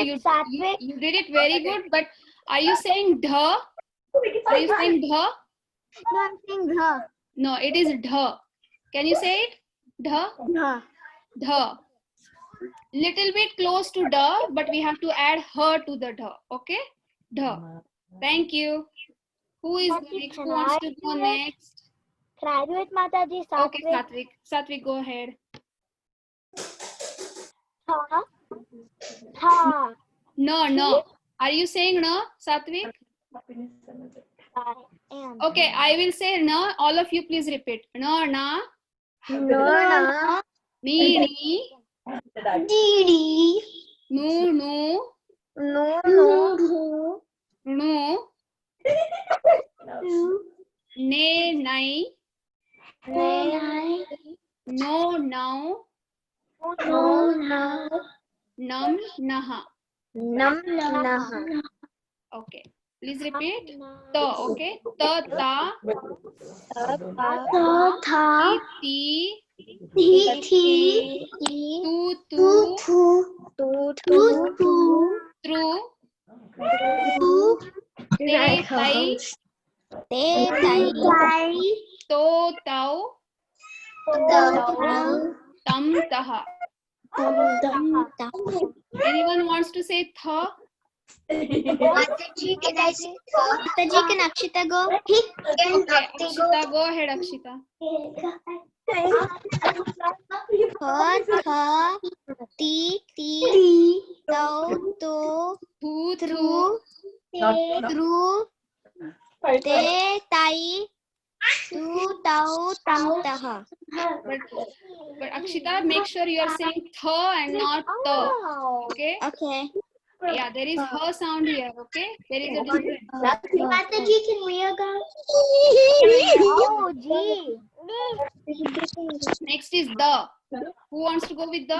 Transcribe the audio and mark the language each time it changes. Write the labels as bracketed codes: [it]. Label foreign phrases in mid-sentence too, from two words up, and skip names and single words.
[en] You did it very good, but are you saying dha? Are you saying dha? No, I'm saying dha. No, it is dha. Can you say it? Dha? Dha. Dha. Little bit close to da, but we have to add her to the dha. Okay? Dha. Thank you. Who is next? Who wants to go next? Can I do it, Mataji? Satvik? Okay, Satvik. Satvik, go ahead. Tha. No. Are you saying no, Satvik? I am. Okay, I will say no. All of you please repeat. No, na. No. Ni. Didi. Nu. No. Nu. Ne, nai. No, now. No. Nam, naha. Naha. Okay. Please repeat. Ta, okay. Ta, ta. Tha. Ti. Thi. Tu. Tru. Te, tai. To, tau. Tam, taha. Anyone wants to say tha? Mataji, can I say tha? Mataji, can Akshita go? Okay, Akshita, go ahead, Akshita. Tha, ti, tau, to, Thu, tru, te, tai, tu, tau, tam, taha. But Akshita, make sure you are saying tha and not ta. Okay? Okay. Yeah, there is her sound here. Okay, there is a difference. Mataji, can we go? Oh, gee. Next is the. Who wants to go with the?